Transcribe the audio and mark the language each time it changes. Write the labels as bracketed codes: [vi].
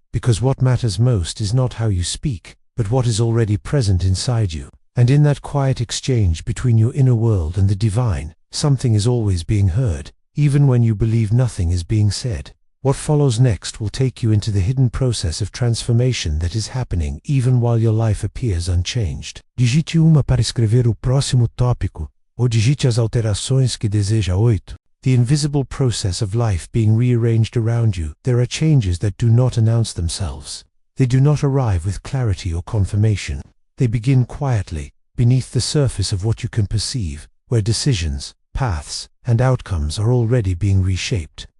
[en] Because what matters most is not how you speak, but what is already present inside you. And in that quiet exchange between your inner world and the divine, something is always being heard, even when you believe nothing is being said. What follows next will take you into the hidden process of transformation that is happening even while your life appears unchanged. [pt] Digite 1 para escrever o próximo tópico, ou digite as alterações que deseja 8. [en] The invisible process of life being rearranged around you. There are changes that do not announce themselves. They do not arrive with clarity or confirmation. They begin quietly, beneath the surface of what you can perceive, where decisions, paths, and outcomes are already being reshaped.